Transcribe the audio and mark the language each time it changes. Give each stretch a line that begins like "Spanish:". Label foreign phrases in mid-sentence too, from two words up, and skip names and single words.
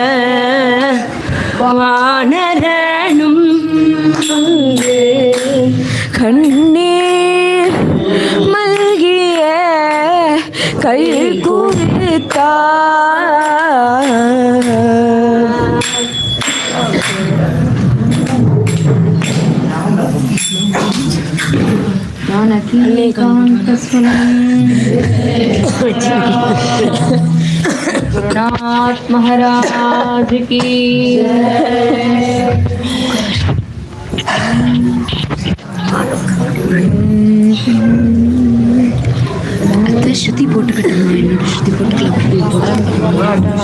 Tamil: வானரனும் அங்கு கண்ணீர் மல்கிய கை குவித்தார்,
Hindi: गुरुनाथ महाराज की
Tamil: ஸ்ருதி போட்டுக்கிட்டேன், என்னோட ஸ்ருதி போட்டுக்கலாம்.